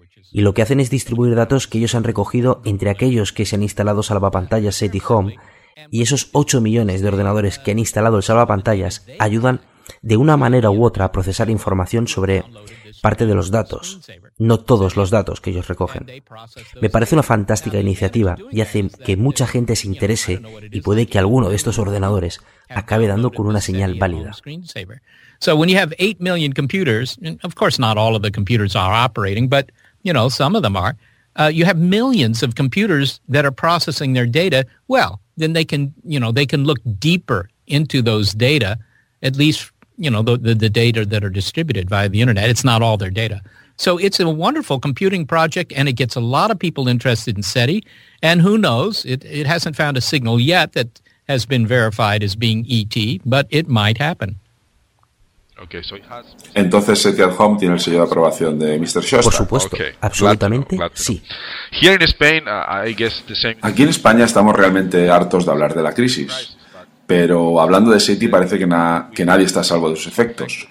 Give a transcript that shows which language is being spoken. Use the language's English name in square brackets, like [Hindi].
[Spanish] y lo que hacen es distribuir datos que ellos han recogido entre aquellos que se han instalado salvapantallas SETI Home, y esos 8 millones de ordenadores que han instalado el salvapantallas ayudan de una manera u otra a procesar información sobre parte de los datos, no todos los datos que ellos recogen. Me parece una fantástica iniciativa y hace que mucha gente se interese y puede que alguno de estos ordenadores acabe dando con una señal válida. [English] So when you have 8 million computers, of course not all of the computers are operating, but you know, some of them are. You have millions of computers that are processing their data. Well, then they can, you know, they can look deeper into those data, at least, you know, the data that are distributed via the internet. It's not all their data. So it's a wonderful computing project, and it gets a lot of people interested in SETI. And who knows, it hasn't found a signal yet that has been verified as being ET, but it might happen. [Spanish] Entonces, SETI at Home tiene el sello de aprobación de Mr. Shostak. Por supuesto, absolutamente, sí. Aquí en España estamos realmente hartos de hablar de la crisis, pero hablando de SETI parece que nadie está a salvo de sus efectos.